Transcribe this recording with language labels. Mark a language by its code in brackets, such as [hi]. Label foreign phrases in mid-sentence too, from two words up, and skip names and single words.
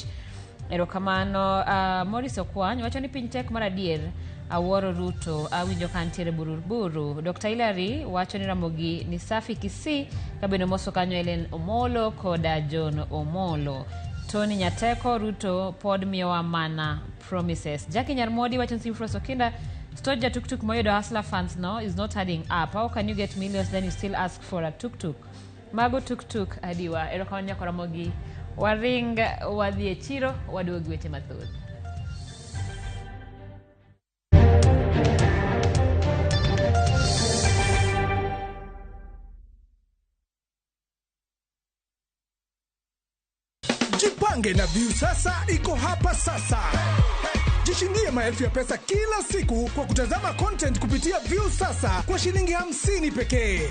[luo] Erokamano Morris Okwany wacho ni piny tek mar adier awuoro Ruto awinjo kantiere buruburu. Dr. Hilary wacho ni Ramogi ni safi Kisii kabeno moso kanyo Ellen Omolo koda John Omolo. Tony Nyateko Ruto pod miyowa mana promises. Jackie Nyarmodi wacho ni Simfros Okinda stoja tuk moyodo hustler funds no [en] is not adding up. How can you get millions then you still ask for a tuk? [luo] Mago tuk adiwa. Erokamano nyako Ramogi waring wadhi e chiro waduogi weche mathoth. [sw] Jipange na View sasa iko hapa sasa. Jishindie maelfu ya pesa kila siku kwa kutazama content kupitia View sasa kwa shilingi 50 pekee.